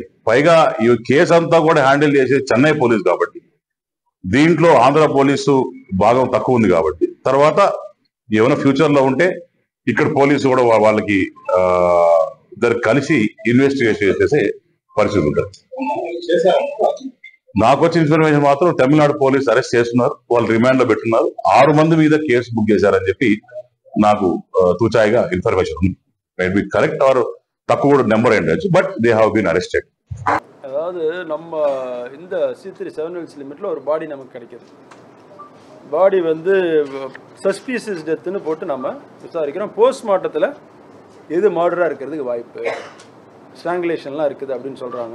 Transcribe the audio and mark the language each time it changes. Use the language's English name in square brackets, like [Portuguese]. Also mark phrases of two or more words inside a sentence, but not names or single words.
[Telugu] పైగా ఈ కేసు అంతా కూడా హ్యాండిల్ చేసేది చెన్నై పోలీసు కాబట్టి దీంట్లో ఆంధ్ర పోలీసు భాగం తక్కువ ఉంది కాబట్టి తర్వాత ఏమైనా ఫ్యూచర్ లో ఉంటే ఇక్కడ పోలీసు కూడా వాళ్ళకి ఇద్దరు కలిసి ఇన్వెస్టిగేషన్ చేసే పరిస్థితి ఉంటుంది. నాకు వచ్చిన ఇన్ఫర్మేషన్ మాత్రం తమిళనాడు పోలీసు అరెస్ట్ చేస్తున్నారు, వాళ్ళు రిమాండ్ లో పెట్టున్నారు. 6 మంది మీద కేసు బుక్ చేశారని చెప్పి నాకు తూచాయిగా ఇన్ఫర్మేషన్ ఉంది. [English] might be correct or [Tamil] தக்கோட நம்பர் ஆயிடுச்சு, [English] but they have been arrested. [Tamil] அதாவது நம்ம இந்த C3 7 Hills லிமிட்டில் ஒரு பாடி நமக்கு கிடைக்கிது. பாடி வந்து சஸ்பீசியஸ் டெத்துன்னு போட்டு நம்ம விசாரிக்கிறோம். போஸ்ட்மார்ட்டத்தில் எது மர்டராக இருக்கிறதுக்கு வாய்ப்பு, ஸ்ட்ராங்குலேஷன்லாம் இருக்குது அப்படின்னு சொல்கிறாங்க.